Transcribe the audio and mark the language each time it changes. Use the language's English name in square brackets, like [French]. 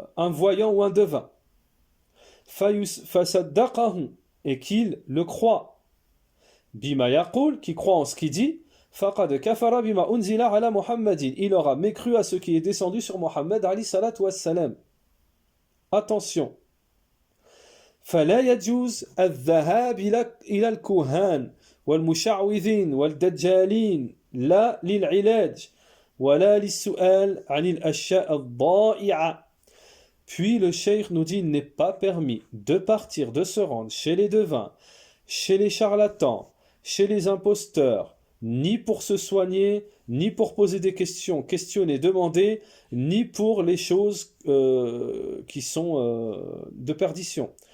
[French] voyant ou un devin, fasaddaqahu, et qu'il le croit, bima yaqul, qui croit en ce qu'il dit, [Arabic] faqad kafara bima unzila ala Muhammadin, [French] il aura mécru à ce qui est descendu sur Muhammad alayhi salatu wassalam. [Arabic] Attention, فلا يجوز الذهاب إلى الكهان والمشعوذين والدجالين لا للعلاج ولا للسؤال عن الأشياء الضائعة. [French] Puis le cheikh nous dit, il n'est pas permis de partir, de se rendre chez les devins, chez les charlatans, chez les imposteurs, ni pour se soigner, ni pour poser des questions, questionner, demander, ni pour les choses qui sont de perdition.